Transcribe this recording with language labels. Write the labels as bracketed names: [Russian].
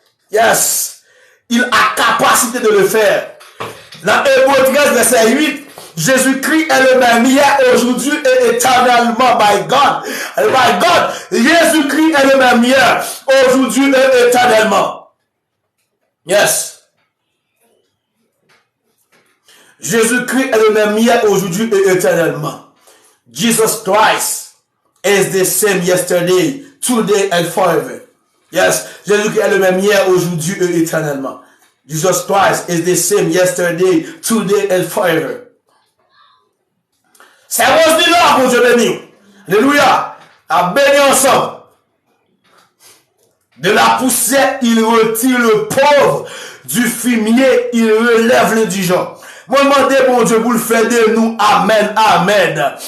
[English] Yes, [French] il a capacité de le faire. Dans Hébreux 13, verset 8, Jésus-Christ est le même hier, aujourd'hui et éternellement. [English] My God. My God. [French] Jésus-Christ est le même hier, aujourd'hui et éternellement. [English] Yes. [French] Jésus-Christ est le même hier, aujourd'hui et éternellement. [English] Jesus Christ is the same yesterday, today and forever. Yes. [French] Jésus-Christ est le même hier, aujourd'hui et éternellement. [English] Jesus Christ is the same yesterday, today, and forever. [French] C'est rose de l'or, mon Dieu béni. Alléluia. À béni ensemble. De la poussière, il retire le pauvre. Du fumier, il relève le dirigeant. Moi, je demande, mon Dieu, pour le faire de nous. Amen. Amen.